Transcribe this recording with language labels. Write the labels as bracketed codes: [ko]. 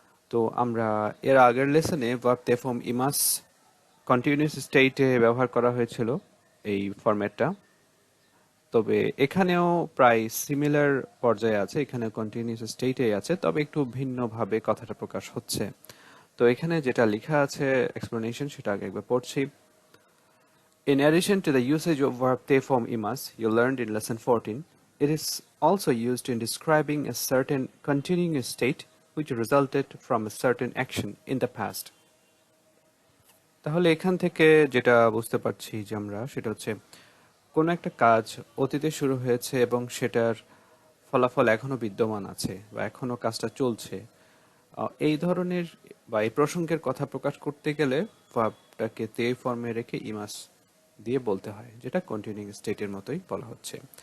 [bn] তো আমরা এর আগের লেসনে ভার্ব তে ফর্ম ইমাস কন্টিনিউয়াস স্টেটে ব্যবহার করা হয়েছিল এই ফরম্যাটটা। তবে এখানেও প্রায় সিমিলার পর্যায়ে আছে, এখানে কন্টিনিউয়াস স্টেটেই আছে, তবে একটু ভিন্নভাবে কথাটা প্রকাশ হচ্ছে। তো এখানে যেটা লেখা আছে এক্সপ্লেনেশন, সেটা আগে একবার পড়ছি। [en] In addition to the usage of verb te form imas you learned in lesson 14, it is also used in describing a certain continuing state which resulted from a certain action in the past. [bn] তাহলে এখান থেকে যেটা বুঝতে পারছি যে আমরা, সেটা হচ্ছে কোন একটা কাজ অতীতে শুরু হয়েছে এবং সেটার ফলাফল এখনো বিদ্যমান আছে বা এখনো কাজটা চলছে, এই ধরনের বা এই প্রসঙ্গের কথা প্রকাশ করতে গেলে ভার্বটাকে তে ফর্মে রেখে ইমাস দিয়ে বলতে হয়, যেটা কন্টিনিউইং স্টেটের মতোই বলা হচ্ছে।